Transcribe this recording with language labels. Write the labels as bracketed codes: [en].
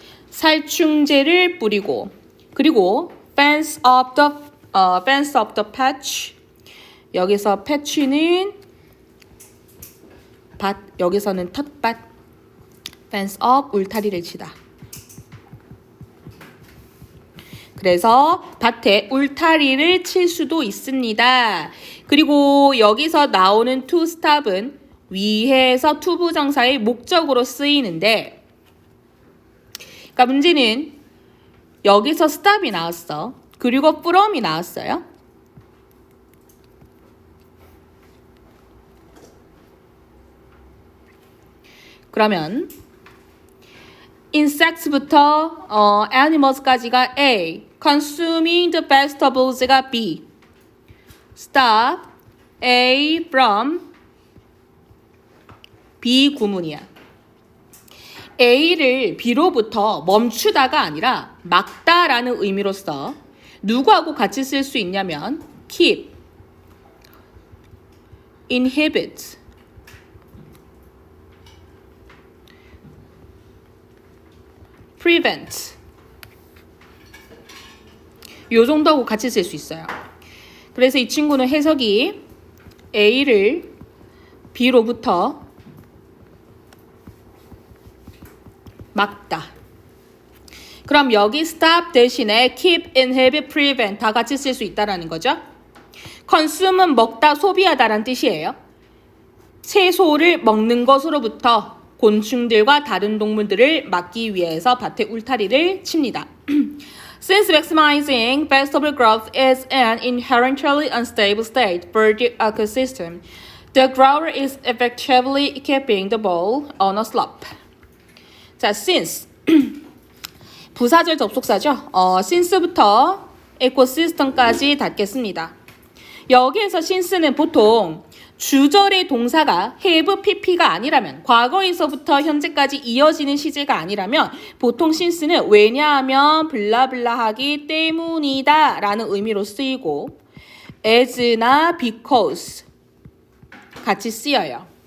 [ko] 살충제를 뿌리고 그리고 [en] fence of the patch. [ko] 여기서 patch는 밭, 여기서는 텃밭. [en] fence of [ko] 울타리를 치다. 그래서 밭에 울타리를 칠 수도 있습니다. 그리고 여기서 나오는 to stop은 위에서 to 부정사의 목적으로 쓰이는데 그러니까 문제는 여기서 stop이 나왔어. 그리고 from이 나왔어요. 그러면 insects부터 animals까지가 A, [en] consuming the vegetables [ko] 가 B, [en] stop A from B [ko] 구문이야. A를 B로부터 멈추다가 아니라 막다라는 의미로서 누구하고 같이 쓸 수 있냐면 keep, inhibit, prevent 요 정도하고 같이 쓸 수 있어요. 그래서 이 친구는 해석이 A를 B로부터 막다. 그럼 여기 stop 대신에 keep, inhibit, prevent 다 같이 쓸 수 있다라는 거죠. consume은 먹다, 소비하다라는 뜻이에요. 채소를 먹는 것으로부터 곤충들과 다른 동물들을 막기 위해서 밭에 울타리를 칩니다. [en] Since maximizing vegetable growth is an inherently unstable state for the ecosystem, the grower is effectively keeping the ball on a slope. [ko] 자, since 부사절 접속사죠. since부터 ecosystem까지 닫겠습니다. 여기에서 since는 보통 주절의 동사가 have, pp가 아니라면 과거에서부터 현재까지 이어지는 시제가 아니라면 보통 since는 왜냐하면 블라블라 하기 때문이다 라는 의미로 쓰이고 as나 because 같이 쓰여요.